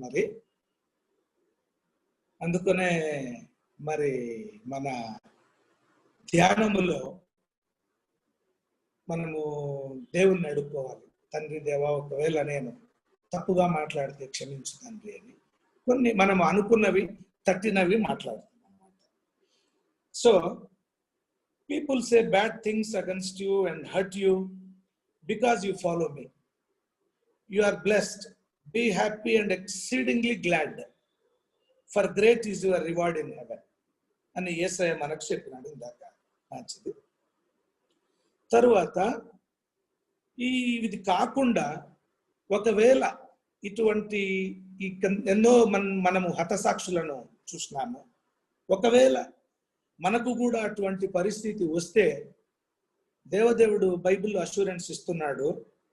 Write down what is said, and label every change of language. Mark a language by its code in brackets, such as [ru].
[te] మరి అందుకనే మరి మన ధ్యానములో మనము దేవుణ్ణి అడుక్కోవాలి. తండ్రి దేవా, ఒకవేళ నేను తప్పుగా మాట్లాడితే క్షమించు తండ్రి అని. కొన్ని మనం అనుకున్నవి తట్టినవి మాట్లాడుతాం అన్నమాట. [en] So people say bad things against you and hurt you because you follow me. You are blessed. Be happy and exceedingly glad, for great is your reward in heaven. [te] అని యేసయ్య మనకు చెప్పినాడు ఇందాక. మంచిది. తరువాత ఇది కాకుండా ఒకవేళ ఇటువంటి ఎన్నో మనము హతసాక్షులను చూసినాము. ఒకవేళ మనకు కూడా అటువంటి పరిస్థితి వస్తే దేవదేవుడు బైబిల్లో అష్యూరెన్స్ ఇస్తున్నాడు.